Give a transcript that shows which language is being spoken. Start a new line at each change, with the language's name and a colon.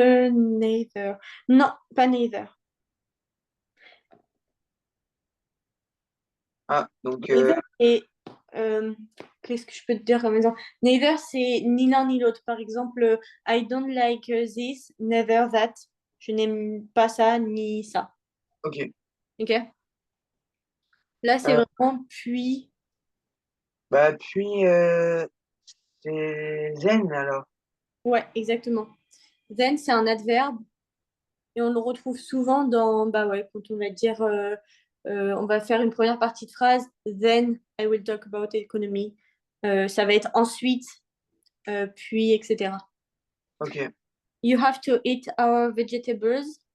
French: Neither. Non, pas neither. Ah donc Neither et qu'est-ce que je peux te dire comme exemple? Neither, c'est ni l'un ni l'autre. Par exemple,
English: I don't like this, neither that.
French: Je n'aime pas ça ni ça. ok. Ok? Là, c'est Euh, vraiment puis. bah puis c'est zen alors. Ouais, exactement. Then, c'est un adverbe et on le retrouve souvent dans, bah ouais, quand on va dire, on va faire une première partie de phrase,
English: then I will talk about economy.
French: Ça va être ensuite, puis, etc. Ok.
English: You have to eat our vegetables.